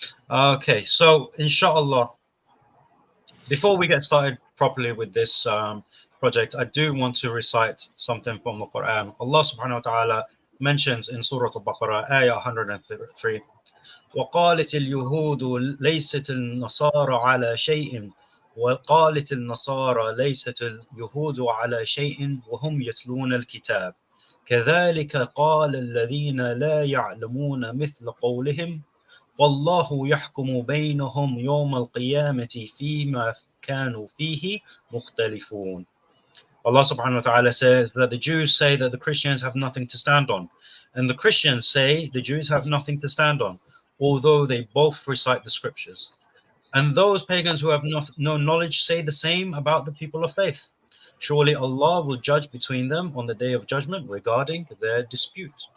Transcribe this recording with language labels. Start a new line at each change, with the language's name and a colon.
English: Okay, so inshallah, before we get started properly with this project, I do want to recite something from the Quran. Allah subhanahu wa ta'ala mentions in Surah Al-Baqarah, ayah 103,
Arabic: وَقَالَتِ الْيُهُودُ لَيْسَتِ النَّصَارَ عَلَى شَيْءٍ وَقَالَتِ النَّصَارَ لَيْسَتِ الْيُهُودُ عَلَى شَيْءٍ وَهُمْ يَتْلُونَ الْكِتَابَ كَذَلِكَ قَالَ الَّذِينَ لَا يَعْلَمُونَ مِثْلَ قَوْلِهِمْ فالله يحكم بينهم يوم القيامة فيما كانوا فيه مختلفون.
English: Allah subhanahu wa ta'ala says that the Jews say that the Christians have nothing to stand on, and the Christians say the Jews have nothing to stand on, although they both recite the scriptures. And those pagans who have no knowledge say the same about the people of faith. Surely Allah will judge between them on the day of judgment regarding their dispute.